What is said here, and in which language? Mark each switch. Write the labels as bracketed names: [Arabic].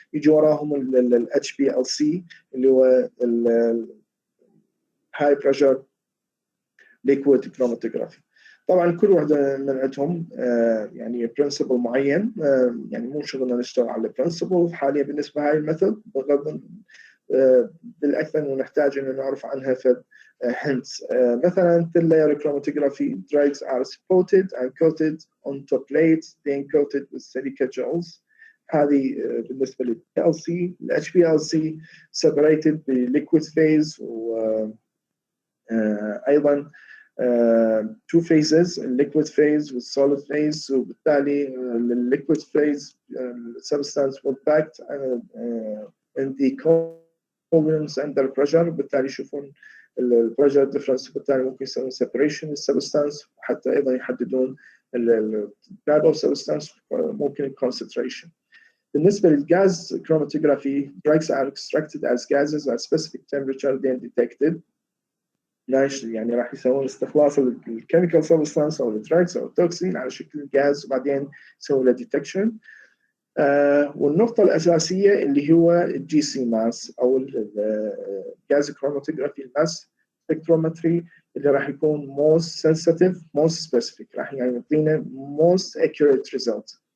[Arabic] يجي وراهم الHPLC اللي هو هاي بريشر ليكويد كروماتوجرافي. طبعا كل واحده من عندهم يعني برنسبل معين، يعني مو شغلنا نشتغل على البرنسبل حاليا بالنسبه هاي الميثود، بغض بالاكثر انه نحتاج انه نعرف عنها في hints. مثلا [English] thin layer chromatography drugs are spotted and coated on top plates then coated with silica gels. [Arabic] هذه بالنسبه لل PLC. [English] ال HPLC separated بliquid phase [Arabic] و ايضا [English] two phases liquid phase with solid phase، [Arabic] وبالتالي [English] liquid phase substance will packed in the columns under pressure، [Arabic] وبالتالي يشوفون البريشر ديفرنس، وبالتالي ممكن يسوون سيبريشن السبستانس، وحتى ايضا يحددون التايب اوف سبستانس، ممكن الكونسنتريشن. بالنسبه للغاز [English] chromatography, drugs are extracted as gases at specific temperature then detected. [Arabic] يعني راح يسوون استخلاص الكيميكال سبستانس او الدراجز او التوكسين على شكل غاز، وبعدين يسوون له ديتكشن. والنقطة الأساسية اللي هو الجي سي ماس أو الغاز كروماتوجرافي الماس سبكترومتري، اللي راح يكون [English] most sensitive most specific، [Arabic] راح يعني يعطينا [English] most accurate result.